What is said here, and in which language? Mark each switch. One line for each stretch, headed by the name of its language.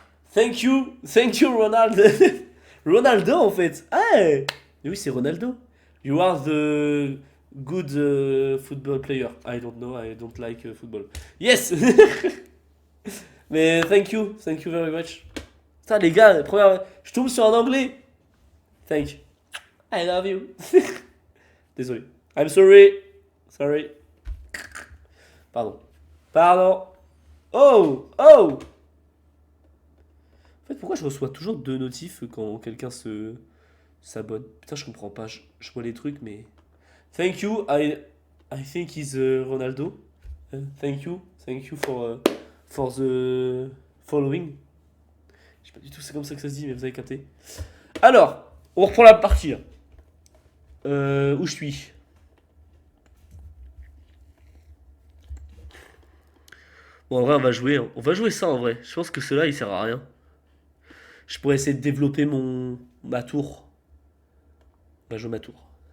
English: Thank you, Ronaldo. Ronaldo
French: en fait. Ah, oui, c'est Ronaldo.
English: You are the good football player. I don't know, I don't like football. Yes. Mais thank you very much.
French: Putain les gars, je tombe sur un anglais.
English: Thank you. I love you.
French: Désolé.
English: I'm sorry. Sorry.
French: Pardon. Pardon.
English: Oh. Oh.
French: En fait, pourquoi je reçois toujours deux notifs quand quelqu'un s'abonne? Putain, je comprends pas. Je vois les trucs, mais.
English: Thank you. I think he's Ronaldo. Thank you. Thank you for the following.
French: Je sais pas du tout, c'est comme ça que ça se dit, mais vous avez capté. Alors, on reprend la partie. Où je suis? Bon, en vrai, on va jouer. On va jouer ça en vrai. Je pense que cela, il sert à rien. Je pourrais essayer de développer ma tour. On va jouer ma tour.